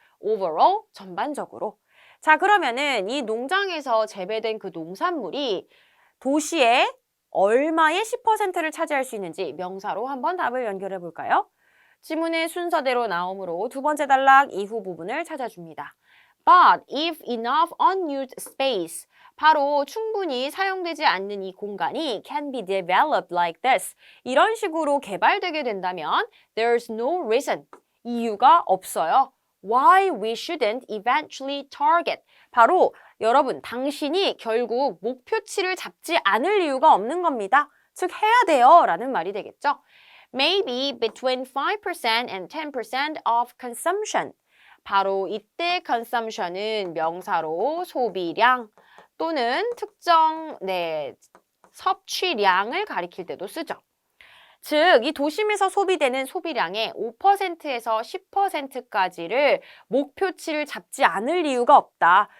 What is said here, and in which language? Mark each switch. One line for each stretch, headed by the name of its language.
Korean: overall, 전반적으로. 자, 그러면은 이 농장에서 재배된 그 농산물이 도시의 얼마의 10%를 차지할 수 있는지 명사로 한번 답을 연결해 볼까요? 지문의 순서대로 나오므로 두 번째 단락 이후 부분을 찾아줍니다.
English: But if enough unused space,
Korean: 바로 충분히 사용되지 않는 이 공간이
English: can be developed like this,
Korean: 이런 식으로 개발되게 된다면
English: there's no reason,
Korean: 이유가 없어요.
English: Why we shouldn't eventually target,
Korean: 바로 여러분, 당신이 결국 목표치를 잡지 않을 이유가 없는 겁니다. 즉 해야 돼요 라는 말이 되겠죠.
English: Maybe between 5% and 10% of consumption.
Korean: 바로 이때 consumption은 명사로 소비량 또는 특정 섭취량을 가리킬 때도 쓰죠. 즉, 이 도심에서 소비되는 소비량의 5%에서 10%까지를 목표치를 잡지 않을 이유가 없다.